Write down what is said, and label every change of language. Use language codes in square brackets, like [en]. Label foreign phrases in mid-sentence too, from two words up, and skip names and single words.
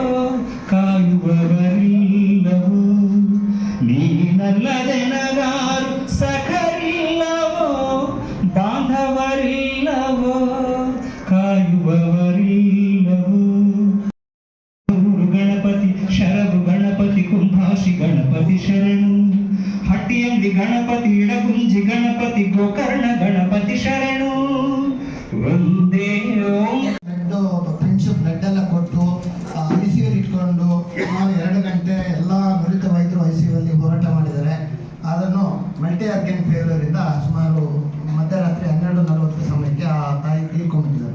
[kn] ಕಾಯುವವರಿಲ್ಲವೋ ನೀನಲ್ಲದೆ ನಗಾರು ಸಖರಿಲ್ಲವೋ ಬಾಂಧವರಿಲ್ಲವೋ ಕಾಯುವವರಿಲ್ಲವೋ ಗಣಪತಿ ಶರವು ಗಣಪತಿ ಕುಂಭಾಷಿ ಗಣಪತಿ ಶರಣು ಹಟ್ಟಿಯಲ್ಲಿ ಗಣಪತಿ ಇಡಗುಂಜಿ ಗಣಪತಿ ಗೋಕರ್ಣ ಗಣಪತಿ ಶರಣು ಒಂದೇ ಫ್ರೆಂಡ್ಶಿಪ್ ಬ್ಲಡ್ ಎಲ್ಲ ಕೊಟ್ಟು ICU ಇಟ್ಕೊಂಡು ಸುಮಾರು 2 ಗಂಟೆ ಎಲ್ಲ ನುರಿತ ವೈದ್ಯರು ICU ಅಲ್ಲಿ ಹೋರಾಟ ಮಾಡಿದ್ದಾರೆ. ಅದನ್ನು [en] multi organ failure [kn] ಇಂದ ಸುಮಾರು ಮಧ್ಯರಾತ್ರಿ 12:40 ಸಮಯಕ್ಕೆ ಆ ತಾಯಿ ತೀರ್ಕೊಂಡಿದ್ದಾರೆ.